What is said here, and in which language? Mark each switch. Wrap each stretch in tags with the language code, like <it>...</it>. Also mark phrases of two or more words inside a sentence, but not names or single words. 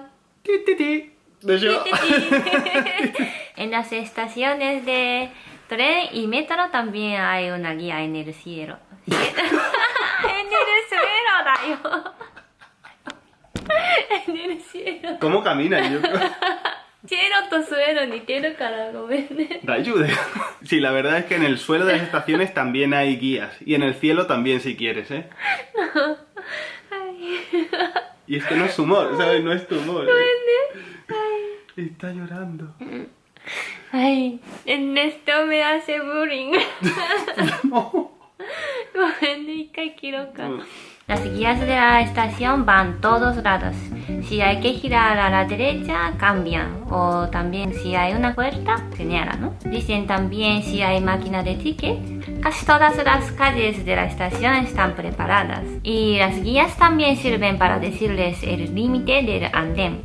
<es>Ti, ti, ti. De yo. En las estaciones de tren y metro también hay una guía en el cielo. En el suelo, en el cielo. ¿Cómo camina, Yuko?</es> <ja>チェロとスエロ似てるからごめんね。</ja> <es>Ayude. Sí, la verdad es que en el suelo de las estaciones también hay guías. Y en el cielo también, si quieres, ¿eh? Y es que no es humor, ¿sabes? No es tu humor. Está llorando. Ay, Ernesto me hace bullying. No.</es> <ja>ごめんね、一回切ろうか。</ja> <es>Las guías de la estación van todos lados. Si hay que girar a la derecha, cambian. O también si hay una puerta, señalan, ¿no? Dicen también si hay máquina de ticket. Casi todas las calles de la estación están preparadas. Y las guías también sirven para decirles el límite del andén.</es>